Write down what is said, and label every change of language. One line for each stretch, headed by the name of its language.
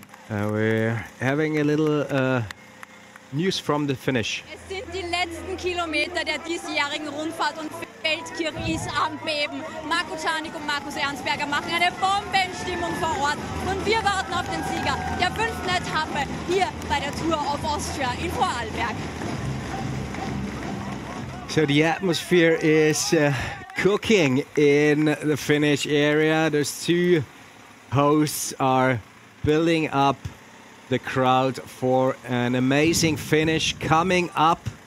English: We're having a little news from the finish.
German: Es sind die letzten Kilometer der diesjährigen Rundfahrt und Feldkirch ist am Beben. Marco Czarnik und Markus Ernstberger machen eine Bombenstimmung vor Ort und wir warten auf den Sieger der 5. Etappe hier bei der Tour of Austria in Vorarlberg.
English: So the atmosphere is cooking in the finish area. Those two hosts are building up the crowd for an amazing finish coming up.